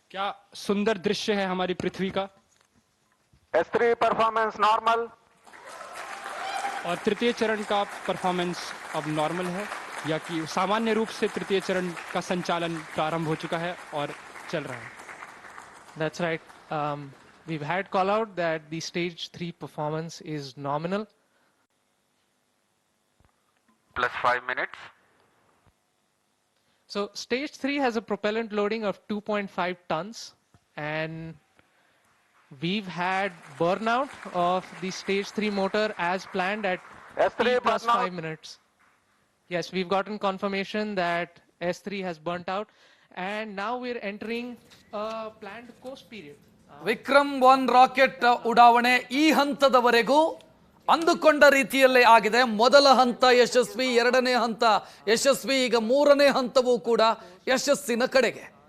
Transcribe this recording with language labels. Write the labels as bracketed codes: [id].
[hi] क्या सुंदर दृश्य है हमारी पृथ्वी का. [en] S3 performance normal. [hi] और तृतीय चरण का परफॉर्मेंस अब नॉर्मल है, या कि सामान्य रूप से तृतीय चरण का संचालन प्रारंभ हो चुका है और चल रहा है. [en] That's right. We've had call out that the stage 3 performance is nominal. Plus 5 minutes. So stage 3 has a propellant loading of 2.5 tons, and we've had burnout of the stage 3 motor as planned at S3 T plus burnout. 5 minutes. Yes, we've gotten confirmation that S3 has burnt out, and now we're entering a planned coast period. [kn] Vikram 1 rocket ಉಡಾವಣೆ ಈ ಹಂತದವರೆಗೂ ಅಂದುಕೊಂಡ ರೀತಿಯಲ್ಲೇ ಆಗಿದೆ. ಮೊದಲ ಹಂತ ಯಶಸ್ವಿ, ಎರಡನೇ ಹಂತ ಯಶಸ್ವಿ, ಈಗ ಮೂರನೇ ಹಂತವೂ ಕೂಡ ಯಶಸ್ಸಿನ ಕಡೆಗೆ.